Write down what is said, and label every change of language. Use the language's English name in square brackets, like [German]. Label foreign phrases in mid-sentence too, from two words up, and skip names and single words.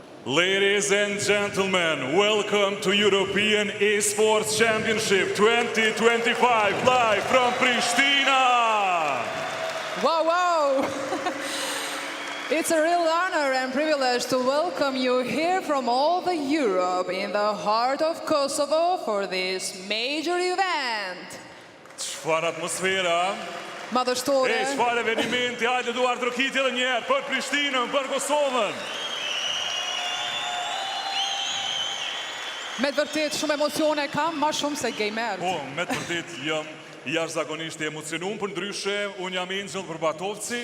[English] Ladies and gentlemen, welcome to European Esports Championship 2025, live from Pristina! Wow, wow! It's a real honor and privilege to welcome you here from all the Europe in the heart of Kosovo for this major event. [Albanian] Çfarë atmosfera? Madhështore. Çfarë evenimenti, hajde duar trokitje edhe një herë për Prishtinën, për Kosovën. Me të vërtet shumë emocione kam, ma shumë se gamer. Po, me të vërtet jam jashtëzakonisht i emocionuar, për ndryshe unë jam Angel për Batovci.